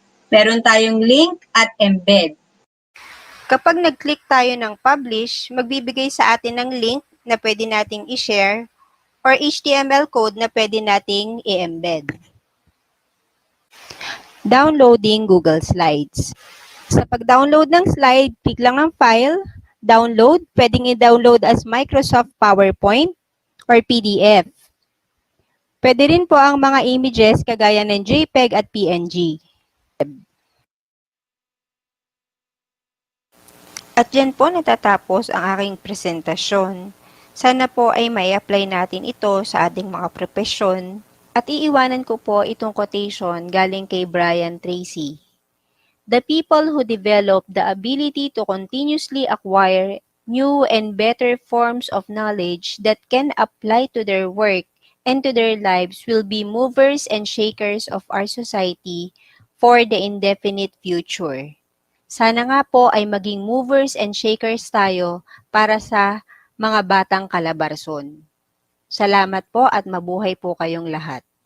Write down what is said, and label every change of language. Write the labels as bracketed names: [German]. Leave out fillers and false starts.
[Filipino] Meron tayong link at embed. Kapag nag-click tayo ng publish, magbibigay sa atin ng link na pwede nating i-share or HTML code na pwede nating i-embed. [English] Downloading Google Slides. [Filipino] Sa pag-download ng slide, click lang ang file, download, pwedeng i-download as Microsoft PowerPoint or PDF. Pwede rin po ang mga images kagaya ng JPEG at PNG. At dyan po natatapos ang aking presentasyon. Sana po ay may apply natin ito sa ating mga profesyon. At iiwanan ko po itong quotation galing kay Brian Tracy. [English] The people who develop the ability to continuously acquire new and better forms of knowledge that can apply to their work and to their lives will be movers and shakers of our society for the indefinite future. [Filipino] Sana nga po ay maging [English] movers and shakers [Filipino] tayo para sa mga batang Calabarzon. Salamat po at mabuhay po kayong lahat.